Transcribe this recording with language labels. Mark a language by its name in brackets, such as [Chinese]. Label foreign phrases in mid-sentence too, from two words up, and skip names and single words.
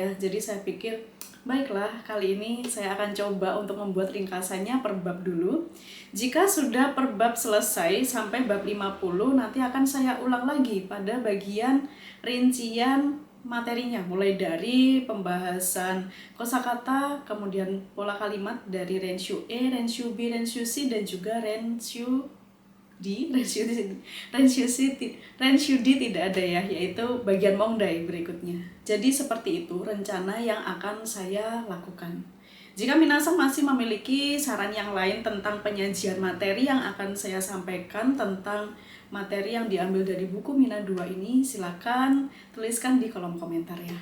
[Indonesian] Jadi saya pikir baiklah, kali ini saya akan coba untuk membuat ringkasannya per bab dulu. Jika sudah per bab selesai sampai bab 50, nanti akan saya ulang lagi pada bagian rincian materinya, mulai dari pembahasan kosakata, kemudian pola kalimat dari renshu E, renshu B, renshu C, dan juga renshu D, renshu D tidak ada ya, yaitu bagian mongdai berikutnya. Jadi seperti itu rencana yang akan saya lakukan. Jika minasang masih memiliki saran yang lain tentang penyajian materi yang akan saya sampaikan tentang materi yang diambil dari buku Mina 2 ini, silakan tuliskan di kolom komentar ya.